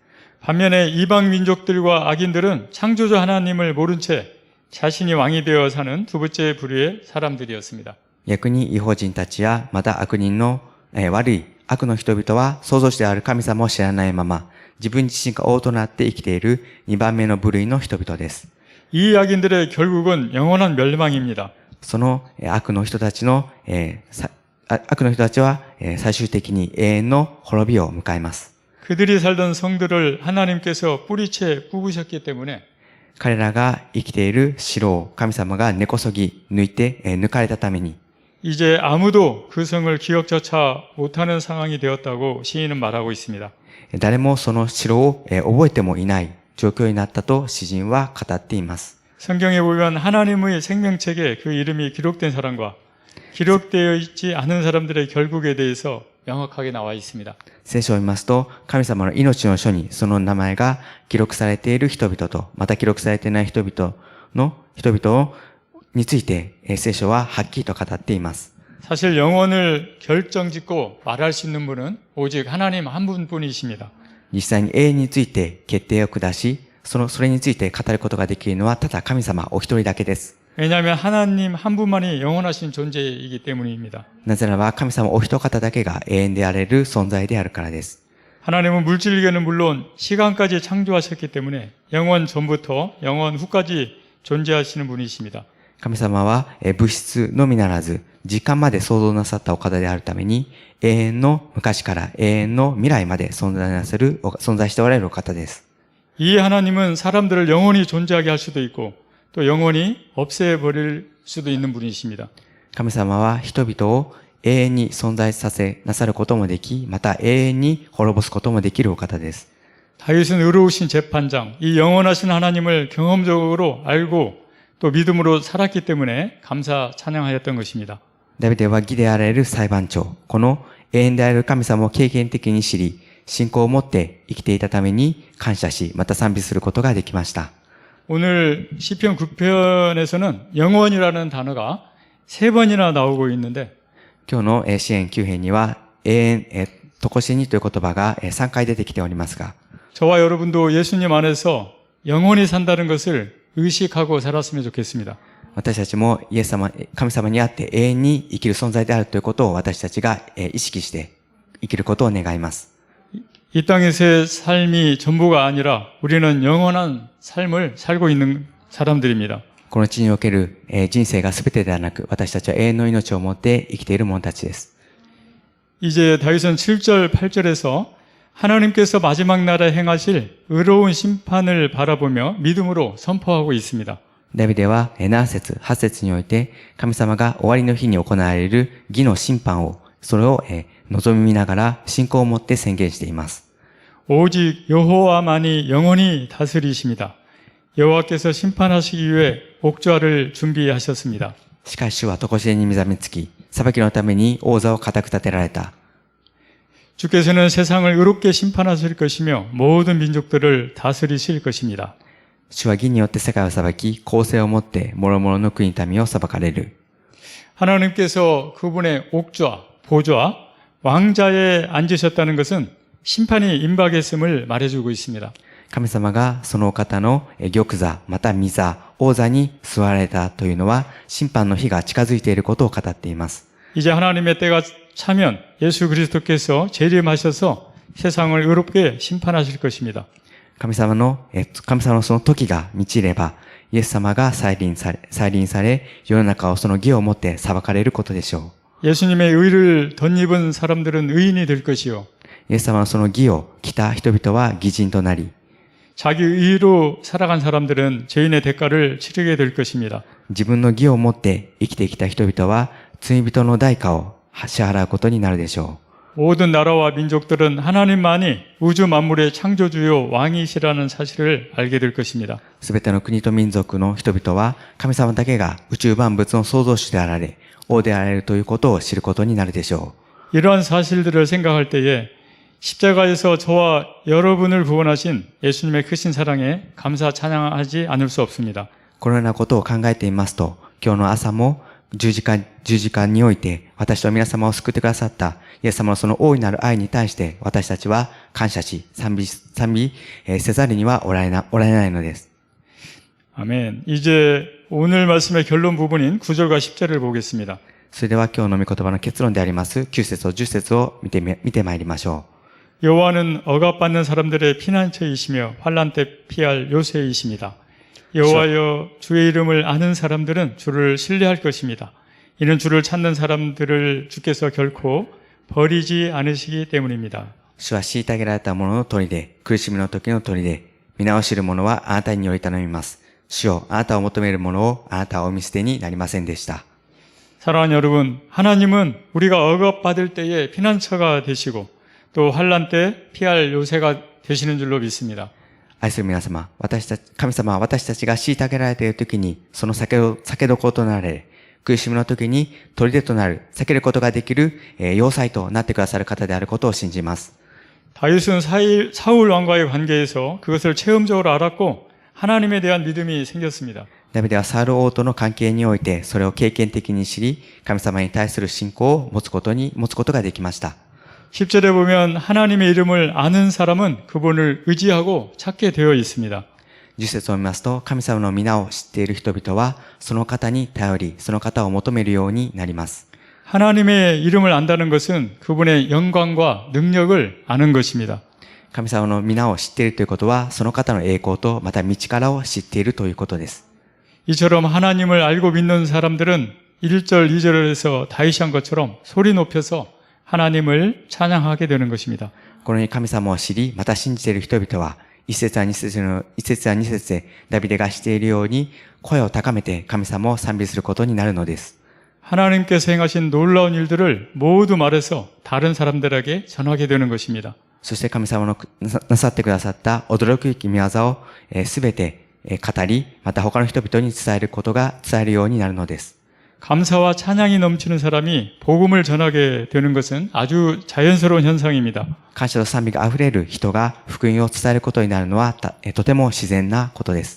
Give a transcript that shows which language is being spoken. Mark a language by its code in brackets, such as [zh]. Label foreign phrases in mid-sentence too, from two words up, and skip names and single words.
[ko] 반면에 이방 민족들과 악인들은 창조주 하나님을 모른 채 자신이 왕이 되어 사는 두 번째 부류의 사람들이었습니다. [ja] 逆に異邦人たちやまた悪人の悪い悪の人々は創造主である神様を知らないまま自分自身が王となって生きている2番目の部類の人々です。 [ko] 이 악인들의 결국은 영원한 멸망입니다. [ja] その悪の人たちは最終的に永遠の滅びを迎えます。 [ko] 그들이 살던 성들을 하나님께서 뿌리채 뽑으셨기 때문에 [ja] 彼らが生きている城を神様が根こそぎ抜かれたために [ko] 이제 아무도 그 성을 기억조차 못하는 상황이 되었다고 시인은 말하고 있습니다. [ja] 誰もその城を覚えてもいない状況になったと詩人は語っています。 [ko] 성경에 보면 하나님의 생명책에 그 이름이 기록된 사람과 기록되어 있지 않은 사람들의 결국에 대해서 명확하게 나와 있습니다. [ja] 聖書を見ますと、神様の命の書にその名前が記録されている人々と、また記録されていない人々について、聖書ははっきりと語っています。 [ko] 사실 영원을 결정짓고 말할 수 있는 분은 오직 하나님 한 분뿐이십니다. [ja] 実際に永遠について決定を下し、それについて語ることができるのはただ神様お一人だけです。 [ko] 왜냐하면 하나님 한 분만이 영원하신 존재이기 때문입니다. [ja] なぜならば神様お一方だけが永遠であれる存在であるからです。 [ko] 하나님은 물질계는 물론 시간까지 창조하셨기 때문에 영원 전부터 영원 후까지 존재하시는 분이십니다. [ja] 神様は物質のみならず、時間まで創造なさったお方であるために、永遠の昔から永遠の未来まで存在しておられるお方です。 [ko] 이 하나님은 사람들을 영원히 존재하게 할 수도 있고 또 영원히 없애버릴 수도 있는 분이십니다. [ja] 神様は人々を永遠に存在させなさることもでき、また永遠に滅ぼすこともできるお方です。 [ko] 다윗은 의로우신 재판장, 이 영원하신 하나님을 경험적으로 알고 또 믿음으로 살았기 때문에 감사 찬양하였던 것입니다. [ja] ダビデは義であられる裁判長、この永遠である神様を経験的に知り、信仰を持って生きていたために感謝し、また賛美することができました。 [ko] 오늘 시편 9편에서는 영원이라는 단어가 3번이나 나오고 있는데 [ja] 今日の詩編9編には永遠とこしえにという言葉が3回出てきておりますが、 [ko] 저와 여러분도 예수님 안에서 영원히 산다는 것을 의식하고 살았으면 좋겠습니다. [ja] 私たちもイエス様、神様にあって永遠に生きる存在であるということを私たちが意識して生きることを願います。 [ko] 이 땅에서의 삶이 전부가 아니라 우리는 영원한 삶을 살고 있는 사람들입니다. [ja] この地における人生が全てではなく、私たちは永遠の命を持って生きている者たちです。 [ko] 이제 다윗은 7절, 8절에서 하나님께서 마지막 날에 행하실 의로운 심판을 바라보며 믿음으로 선포하고 있습니다. [ja] ダビデは7節、8節において、神様が終わりの日に行われる義の審判を、それを望みながら信仰を持って宣言しています。 [ko] 오직 여호와만이 영원히 다스리십니다. 여호와께서 심판하시기 위해 옥좌를 준비하셨습니다. [ja] しかし主は常しえに目覚めつき、裁きのために王座を固く立てられた。 [ko] 주께서는 세상을 의롭게 심판하실 것이며 모든 민족들을 다스리실 것입니다. [ja] 主は義によって世界を裁き、公正をもって諸々の国民を裁かれる。 [ko] 하나님께서 그분의 옥좌, 보좌, 왕자에 앉으셨다는 것은 심판이 임박했음을 말해주고 있습니다. [ja] 神様がそのお方の玉座、また御座、王座に座られたというのは、審判の日が近づいていることを語っています。 [ko] 이제 하나님의 때가 차면 예수 그리스도께서 재림하셔서 세상을 의롭게 심판하실 것입니다. [ja] 神様のその時が満ちれば、イエス様が再臨され、世の中をその義をもって裁かれることでしょ [ko] 예수님의 의를 덧입은 사람들은 의인이 될 것이요. [ja] う。イエス様のその義を着た人々は義人となり、 [ko] 자기 의로 살아간 사람들은 죄인의 대가를 치르게 될 것입니다. [ja] 自分の義をもって生きてきた人々は罪人の代価を支払うことになるでしょ [ko] 모든 나라와 민족들은 하나님만이 우주 만물의 창조주요 왕이시라는 사실을 알게 될 것입니다. [ja] う。すべての国と民族の人々は神様だけが宇宙万物の創造主であられ、王であられるということを知ることになるでしょ [ko] 이러한 사실들을 생각할 때에 십자가에서 저와 여러분을 구원하신 예수님의 크신 사랑에 감사 찬양하지 않을 수 없습니다. [ja] う。このようなことを考えていますと、今日の朝も十字架において私と皆様を救ってくださったイエス様のその大いなる愛に対して私たちは感謝し賛美せざるにはおられないのです。 [ko] 아멘. 이제 오늘 말씀의 결론 부분인 9절과 10절을 보겠습니다. [ja] それでは今日の御言葉の結論であります9節と10節を見てまいりましょ [ko] 여호와는 억압받는 사람들의 피난처이시며 환난 때 피할 요새이십니다. 여호와여 주의 이름을 아는 사람들은 주를 신뢰할 것입니다. 이는 주를 찾는 사람들을 주께서 결코 버리지 않으시기 때문입니다. [ja] う。主は虐げられた者の砦、苦しみの時の砦、皆を知る者はあなたにより頼みます。主よ、あなたを求める者をあなたはお見捨てになりませんでした。 [ko] 사랑하는 여러분, 하나님은 우리가 억압받을 때에 피난처가 되시고 또 환난 때 피할 요새가 되시는 줄로 믿습니다. [ja] 愛する皆様、神様は私たちが虐げられている時に、その避けどころとなられ、苦しみの時に砦となる、避けることができる要塞となってくださる方であることを信じます。 [ko] 다윗은 사울 왕과의 관계에서 그것을 체험적으로 알았고 하나님에 대한 믿음이 생겼습니다. [ja] ダビデはサウル王との関係において、それを経験的に知り、神様に対する信仰を持つことができました。 [ko] 10절에 보면 하나님의 이름을 아는 사람은 그분을 의지하고 찾게 되어 있습니다. [ja] 10 節を見ますと、神様の皆を知っている人々は、その方に頼り、その方を求めるようになります。 [ko] 하나님의 이름을 안다는 것은 그분의 영광과 능력을 아는 것입니다. [ja] 神様の皆を知っているということは、その方の栄光と、また道からを知っているということです。 [ko] 이처럼 하나님을 알고 믿는 사람들은 1절, 2절에서 다윗이 한 것처럼 소리 높여서 하나님을 찬양하게 되는 것입니다. [ja] このように神様を知り、また信じている人々は、一節は二節でダビデがしているように、声を高めて神様を賛美することになるのです。 [ko] 하나님께서 행하신 놀라운 일들을 모두 말해서 다른 사람들에게 전하게 되는 것입니다. [ja] そして神様のなさってくださった驚くべき御業をすべて語り、また他の人々に伝えるようになるのです。 [ko] 감사와 찬양이 넘치는 사람이 복음을 전하게 되는 것은 아주 자연스러운 현상입니다. [ja] 感謝と賛美が溢れる人が福音を伝えることになるのはとても自然なことです。